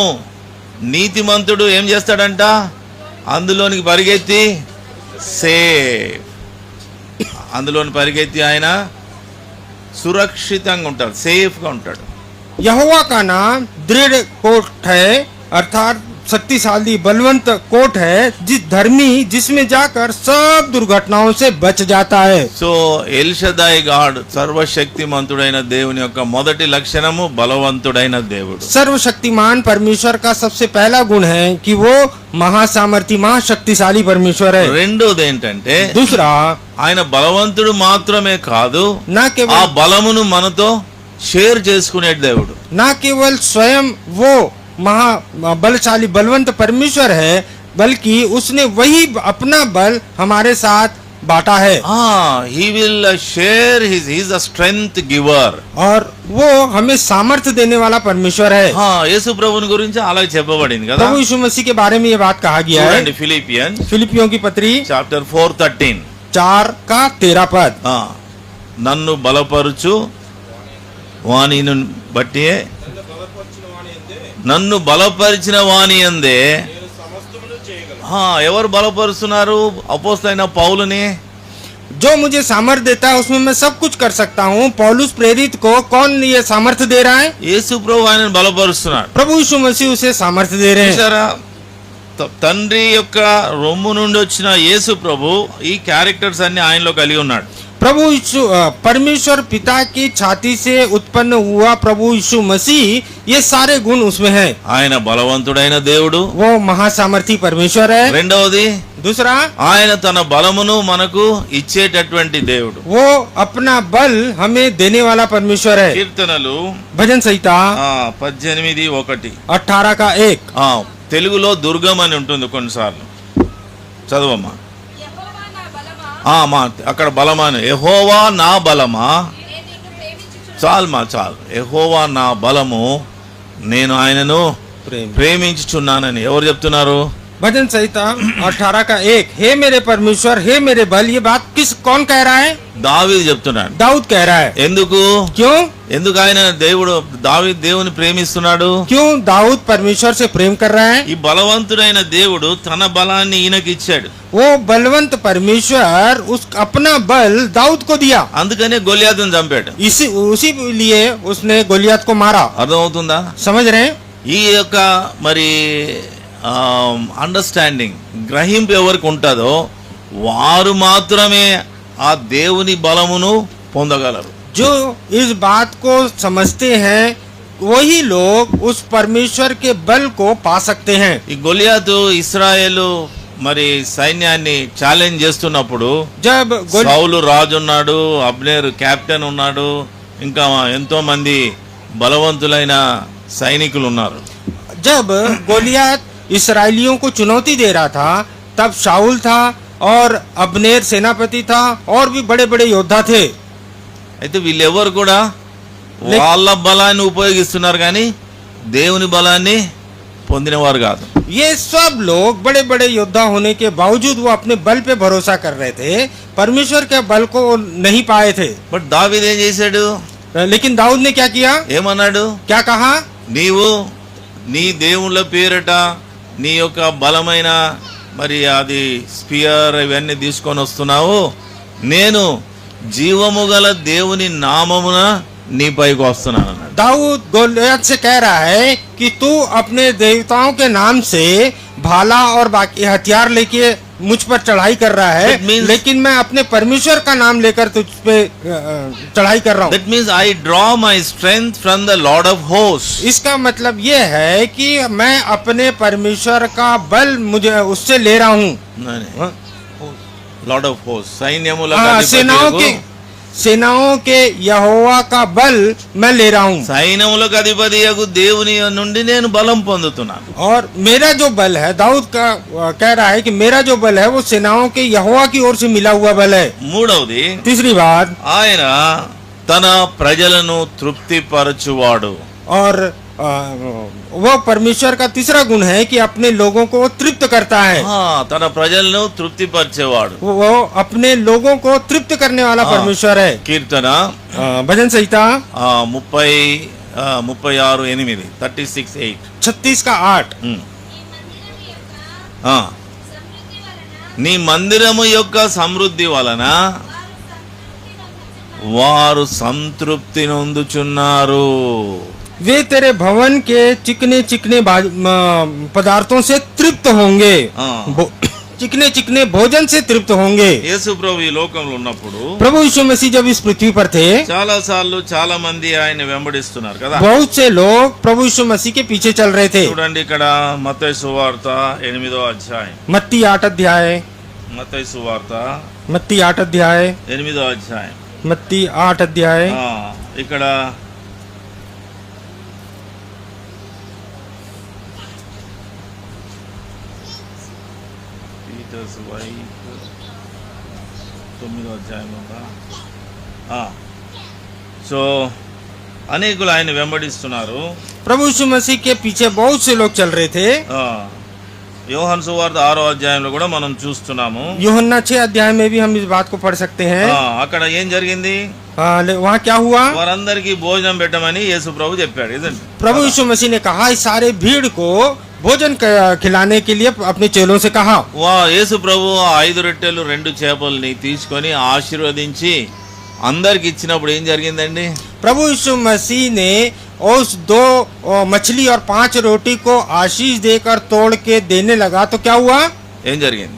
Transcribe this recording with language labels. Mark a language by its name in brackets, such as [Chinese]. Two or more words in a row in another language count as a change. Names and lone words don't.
[Telugu] నీతిమంతుడు ఏం చేస్తాడంట? అందులోనికి పరిగెత్తి అందులోని పరిగెత్తి ఆయన సురక్షితంగా ఉంటాడు, సేఫ్గా ఉంటాడు. [Hindi] यहोवा का नाम दृढ़ कोट है, अर्थात शक्तिशाली बलवंत कोट है, जिस धर्मी जिसमें जाकर सब दुर्घटनाओं से बच जाता है। [Telugu] సో ఎల్ షదాయ్ గాడ్, సర్వశక్తిమంతుడైన దేవుని యొక్క మొదటి లక్షణము బలవంతుడైన దేవుడు. [Hindi] सर्वशक्तिमान परमेश्वर का सबसे पहला गुण है कि वो महासामर्थी महाशक्तिशाली परमेश्वर है। [Telugu] రెండోది ఏంటంటే [Hindi] दूसरा, [Telugu] ఆయన బలవంతుడు మాత్రమే కాదు, [Hindi] न ఆ केवल [Telugu] బలమును మనతో షేర్ చేసుకునే దేవుడు. [Hindi] न केवल स्वयं वो महा बलशाली बलवंत परमेश्वर है, बल्कि उसने वही अपना बल हमारे साथ बांटा है। [English] he will share he is a strength giver. [Hindi] और वो हमें सामर्थ्य देने वाला परमेश्वर है। [Telugu] యేసు ప్రభుని గురించి అలాగే చెప్పబడింది కదా. [Hindi] प्रभु यीशु मसीह के बारे में ये बात कहा गया है। [Telugu] చూడండి ఫిలిపియన్స్ [Hindi] फिलिपियों की पत्री [Telugu] చాప్టర్ 4:13. [Hindi] 4 का 13 पद। [Telugu] నన్ను బలపరుచు వానిని బట్టి, నన్ను బలపరిచిన వాని యందే. ఎవరు బలపరుస్తున్నారు అపోస్తలైన పౌలుని? [Hindi] जो मुझे सामर्थ्य देता है उसमें मैं सब कुछ कर सकता हूँ। पौलुस प्रेरित को कौन ये सामर्थ्य दे रहा है? [Telugu] యేసు ప్రభు ఆయనను బలపరుస్తున్నాడు. [Hindi] प्रभु यीशु मसीह उसे सामर्थ्य दे रहे हैं। [Telugu] చూసారా? తండ్రి యొక్క రొమ్ము నుండి వచ్చిన యేసు ప్రభు ఈ క్యారెక్టర్స్ అన్ని ఆయనలో కలిగి ఉన్నాడు. [Hindi] प्रभु यीशु परमेश्वर पिता की छाती से उत्पन्न हुआ प्रभु यीशु मसीह, ये सारे गुण उसमें है। [Telugu] ఆయన బలవంతుడైన దేవుడు. [Hindi] वो महासामर्थी परमेश्वर है। [Telugu] రెండవది, [Hindi] दूसरा, [Telugu] ఆయన తన బలమును మనకు ఇచ్చేటటువంటి దేవుడు. [Hindi] वो अपना बल हमें देने वाला परमेश्वर है। [Telugu] కీర్తనలు [Hindi] भजन संहिता 18:1. 18 का 1। [Telugu] తెలుగులో దుర్గం అని ఉంటుంది కొన్నిసార్లు. చదవమ్మా. అక్కడ బలమాను. యెహోవా నా బలమా. చాలు. యెహోవా నా బలము, నేను ఆయనను ప్రేమించుచున్నానని ఎవరు చెప్తున్నారు? [Hindi] भजन संहिता 18 का 1। हे मेरे परमेश्वर, हे मेरे बल, ये बात कौन कह रहा है? [Telugu] దావీదు చెప్తున్నాడు. [Hindi] दाऊद कह रहा है। [Telugu] ఎందుకు ఆయన దేవుని ప్రేమిస్తున్నాడు? [Hindi] क्यों दाऊद परमेश्वर से प्रेम कर रहा है? [Telugu] ఈ బలవంతుడైన దేవుడు తన బలాన్ని ఈయనకి ఇచ్చాడు. [Hindi] वो बलवंत परमेश्वर उस अपना बल दाऊद को दिया, [Telugu] అందుకనే గొలియాతును చంపాడు. [Hindi] उसी लिए उसने गोलियत को मारा। [Telugu] అర్థమవుతుందా? [Hindi] समझ रहे हैं? [Telugu] ఈ యొక్క మరి అండర్స్టాండింగ్, గ్రహింపు ఎవరికి ఉంటుందో వారు మాత్రమే ఆ దేవుని బలమును పొందగలరు. [Hindi] जो इस बात को समझते हैं वही लोग उस परमेश्वर के बल को पा सकते हैं। [Telugu] ఈ గొలియాతు ఇశ్రాయేలు మరి సైన్యాన్ని ఛాలెంజ్ చేస్తున్నప్పుడు, [Hindi] जब [Telugu] సౌలు రాజు ఉన్నాడు, అబ్నేరు కెప్టెన్ ఉన్నాడు, ఇంకా ఎంతో మంది బలవంతులైన సైనికులు ఉన్నారు. [Hindi] जब गोलियत इस्राएलियों को चुनौती दे रहा था, तब शाऊल था और अब्नेर सेनापति था और भी बड़े बड़े योद्धा थे। [Telugu] అయితే వీళ్ళెవరు కూడా వాళ్ళ బలాన్ని ఉపయోగిస్తున్నారు కానీ దేవుని బలాన్ని పొందినవారు కాదు. [Hindi] ये सब लोग बड़े बड़े योद्धा होने के बावजूद वो अपने बल पे भरोसा कर रहे थे, परमेश्वर के बल को नहीं पाए थे। [Telugu] బట్ దావీదు ఏం చేశాడు? [Hindi] लेकिन दाऊद ने क्या किया? [Telugu] ఏమన్నాడు? [Hindi] क्या कहा? [Telugu] నీవు నీ దేవుళ్ళ పేరట నీ యొక్క బలమైన మరి అది స్పియర్ ఇవన్నీ తీసుకొని వస్తున్నావు, నేను జీవము గల దేవుని నామమున నీపైకి వస్తున్నాను. [Hindi] दाऊद गोलियत से कह रहा है कि तू अपने देवताओं के नाम से भाला और बाकी हथियार लेके मुझ पर चढ़ाई कर रहा है, [English] That means- [Hindi] लेकिन मैं अपने परमेश्वर का नाम लेकर तुझ पे चढ़ाई कर रहा हूँ। [English] That means I draw my strength from the Lord of hosts. [Hindi] इसका मतलब ये है कि मैं अपने परमेश्वर का बल मुझे उससे ले रहा हूँ। नहीं, [English] Lord of hosts. [Telugu] సైన్యముల [Hindi] सेनाओं के यहोवा का बल मैं ले रहा हूँ। [Telugu] సైన్యములకు అధిపతియగు దేవుని నుండి నేను బలం పొందుతున్నాను. [Hindi] और मेरा जो बल है, दाऊद का कह रहा है कि मेरा जो बल है वो सेनाओं के यहोवा की ओर से मिला हुआ बल है। [Telugu] మూడవది, [Hindi] तीसरी बात, [Telugu] ఆయన తన ప్రజలను తృప్తిపరచువాడు. [Hindi] और वो परमेश्वर का तीसरा गुण है कि अपने लोगों को वो तृप्त करता है। [Telugu] తన ప్రజలను తృప్తిపరిచేవాడు. [Hindi] वो अपने लोगों को तृप्त करने वाला हाँ। परमेश्वर है। [Telugu] కీర్తన [Hindi] भजन संहिता 36:8 36:8. 36 का 8। [Telugu] నీ మందిరము యొక్క సమృద్ధి వలన వారు సంతృప్తి నొందుచున్నారు. [Hindi] वे तेरे भवन के चिकने चिकने पदार्थों से तृप्त होंगे। चिकने चिकने भोजन से तृप्त होंगे। [Telugu] యేసు ప్రభు ఈ లోకంలో ఉన్నప్పుడు [Hindi] प्रभु यीशु मसीह जब इस पृथ्वी पर थे, [Telugu] చాలా సార్లు చాలా మంది ఆయన వెంబడిస్తున్నారు కదా. [Hindi] बहुत से लोग प्रभु यीशु मसीह के पीछे चल रहे थे। [Telugu] చూడండి ఇక్కడ మత్తయి సువార్త 8వ అధ్యాయం. [Hindi] मत्ती 8 अध्याय, [Telugu] మత్తయి సువార్త [Hindi] मत्ती 8 अध्याय, [Telugu] 8వ అధ్యాయం. [Hindi] मत्ती 8 अध्याय। [Telugu] ఇక్కడ పీటర్స్ వైఫ్ 9వ అధ్యాయం ఉందా? సో అనేకులు ఆయన వెంబడిస్తున్నారు. [Hindi] प्रभु यीशु मसीह के पीछे बहुत से लोग चल रहे थे। [Telugu] యోహాను సువార్త 6వ అధ్యాయంలో కూడా మనం చూస్తున్నాము. [Hindi] यूहन्ना 6 अध्याय में भी हम इस बात को पढ़ सकते हैं। [Telugu] అక్కడ ఏం జరిగింది? [Hindi] वहाँ क्या हुआ? [Telugu] వారందరికీ భోజనం పెట్టమని యేసు ప్రభు చెప్పాడు. ఇదండి [Hindi] प्रभु यीशु मसीह ने कहा इस सारे भीड़ को भोजन खिलाने के लिए अपने चेलों से कहा। [Telugu] యేసు ప్రభు 5 రొట్టెలు 2 చేపల్ని తీసుకొని ఆశీర్వదించి అందరికి ఇచ్చినప్పుడు ఏం జరిగిందండి? [Hindi] प्रभु यीशु मसीह ने उस 2 मछली और 5 रोटी को आशीष देकर तोड़ के देने लगा तो क्या हुआ? [Telugu] ఏం జరిగింది?